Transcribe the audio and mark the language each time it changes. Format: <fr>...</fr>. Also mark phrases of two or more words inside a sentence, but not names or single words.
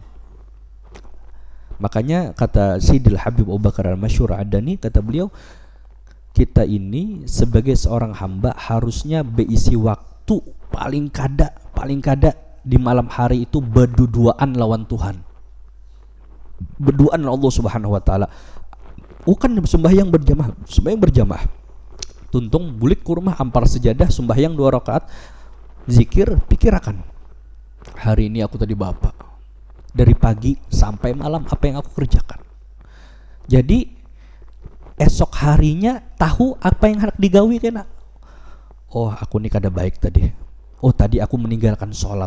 <bjn>Makanya kata Sayyidil Habib Abu Bakar Al-Masyhur Adani, kata beliau, kita ini sebagai seorang hamba harusnya berisi waktu paling kada di malam hari itu berduaan lawan Tuhan, berduaan Allah</bjn> <ar>سبحانه وتعالى.</ar> <bjn>Bukan sembahyang berjamaah, tuntung bulik kurma ampar sejadah, sembahyang 2 rakaat,</bjn> <id>zikir, pikirkan hari ini aku tadi bapak dari pagi sampai malam apa yang aku kerjakan.</id> <bjn>Jadi esok harinya tahu apa yang hendak digawi kena. Oh, aku ini kada baik tadi. Oh, tadi aku meninggalkan sholat.</bjn>